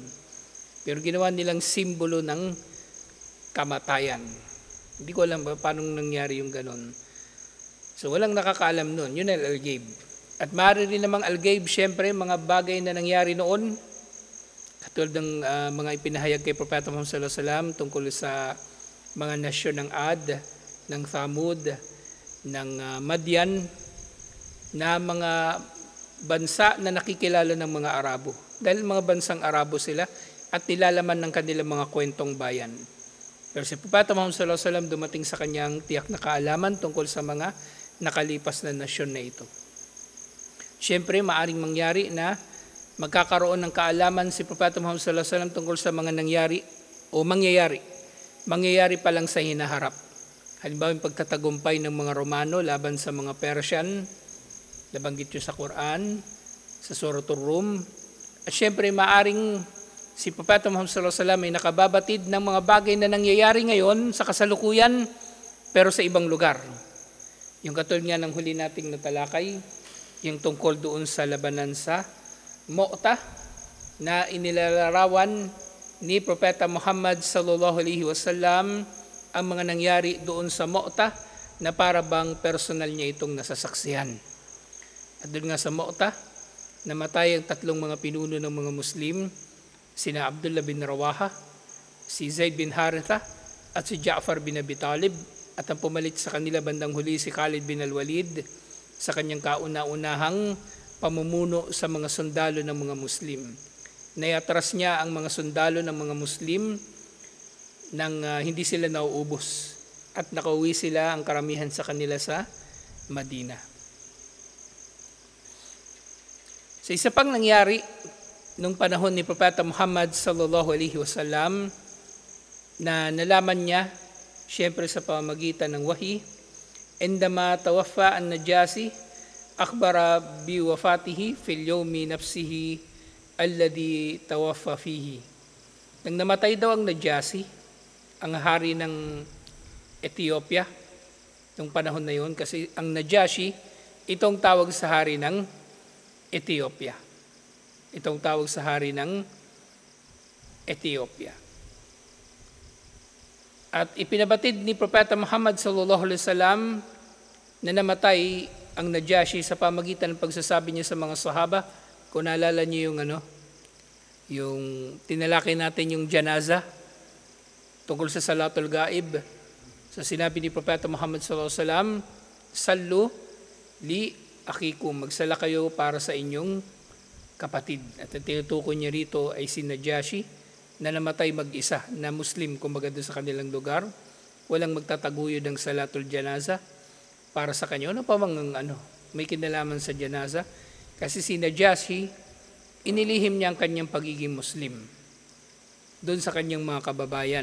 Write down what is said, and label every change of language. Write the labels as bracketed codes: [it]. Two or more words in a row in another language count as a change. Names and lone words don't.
[tl] Pero ginawa nilang simbolo ng kamatayan. Hindi ko alam paano nangyari yung ganun. So walang nakakaalam nun. Yun ang al-ghaib. At maaari rin namang al-ghaib, syempre, mga bagay na nangyari noon, katulad ng mga ipinahayag kay Propeta Muhammad [ar] صلى الله عليه وسلم [tl] tungkol sa mga nasyon ng Ad, ng Thamud, ng Madian, na mga bansa na nakikilala ng mga Arabo. Dahil mga bansang Arabo sila at nilalaman ng kanilang mga kwentong bayan. Pero si Propeta Muhammad [ar] صلى الله عليه وسلم [tl] dumating sa kanyang tiyak na kaalaman tungkol sa mga nakalipas na nasyon na ito. Siyempre, maaring mangyari na magkakaroon ng kaalaman si Propeta Muhammad [ar] صلى الله عليه وسلم [tl] tungkol sa mga nangyari o mangyayari. Mangyayari pa lang sa hinaharap. Halimbawa, yung pagtatagumpay ng mga Romano laban sa mga Persian, nabanggit yun sa Quran, sa Suratul Rum. At siyempre, maaring si Propeta Muhammad [ar] صلى الله عليه وسلم [tl] ay nakababatid ng mga bagay na nangyayari ngayon sa kasalukuyan, pero sa ibang lugar. Yung katulad nga ng huli nating natalakay, yung tungkol doon sa labanan sa Mu'tah na inilalarawan ni Propeta Muhammad [ar] صلى الله عليه وسلم [tl] ang mga nangyari doon sa Mu'tah na para bang personal niya itong nasasaksihan. At doon nga sa Mu'tah, namatay ang tatlong mga pinuno ng mga Muslim, sina Abdullah bin Rawaha, si Zaid bin Haritha, at si Ja'far bin Abi Talib, at ang pumalit sa kanila bandang huli si Khalid bin Al-Walid sa kanyang kauna-unahang pamumuno sa mga sundalo ng mga Muslim. Naiatras niya ang mga sundalo ng mga Muslim nang hindi sila nauubos at nakauwi sila ang karamihan sa kanila sa Madina. So isa pang nangyari nung panahon ni Propeta Muhammad [ar] صلى الله عليه وسلم [tl] na nalaman niya siyempre sa pamamagitan ng wahi, [ar] عندما توفي النجاشي أخبر بوفاته في اليوم نفسه الذي توفي فيه. [tl] Nang namatay daw ang Najasi, ang hari ng Ethiopia nung panahon na yun, kasi ang Najashi itong tawag sa hari ng Ethiopia. Itong tawag sa hari ng Ethiopia. At ipinabatid ni Propeta Muhammad [ar] صلى الله عليه وسلم [tl] na namatay ang Najashi sa pamagitan ng pagsasabi niya sa mga sahaba. Kung naalala niyo yung tinalakay natin yung janaza tungkol sa [ar] صلاة الغائب. [tl] So sinabi ni Propeta Muhammad [ar] صلى الله عليه وسلم, "صلوا لأخيكم, [tl] magsala kayo para sa inyong kapatid." At ang tinutukoy niya rito ay si Najashi na namatay mag-isa, na Muslim kumbaga doon sa kanilang lugar. Walang magtataguyod ng [ar] صلاة الجنازة [tl] para sa kanya. Ano pa mang may kinalaman sa janaza? Kasi si Najashi, inilihim niya ang kanyang pagiging Muslim doon sa kanyang mga kababayan.